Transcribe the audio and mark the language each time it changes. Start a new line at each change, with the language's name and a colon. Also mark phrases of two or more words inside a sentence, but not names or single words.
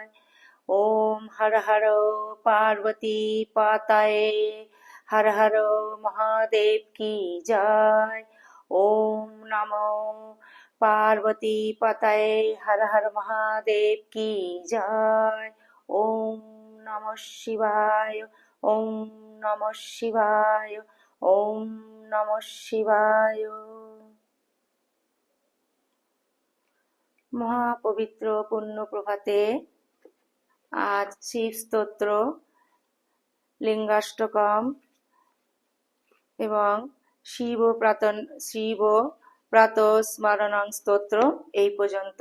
Sanskrit: ওম হর হর পার্বতী পতয়ে
Hindi: हर हर महादेव की जय।
Sanskrit: ওম নমো পার্বতী পতয়ে
Hindi: हर हर महादेव की जय।
Sanskrit: ওম নমঃ শিবায়। ওম নমঃ শিবায়। ওম নমঃ শিবায়।
Bangla: মহাপবিত্র পুণ্য প্রভাতে আজ শিব স্তোত্র, লিঙ্গাষ্টকম এবং শিব প্রাতঃস্মরণং স্তোত্র এই পর্যন্ত।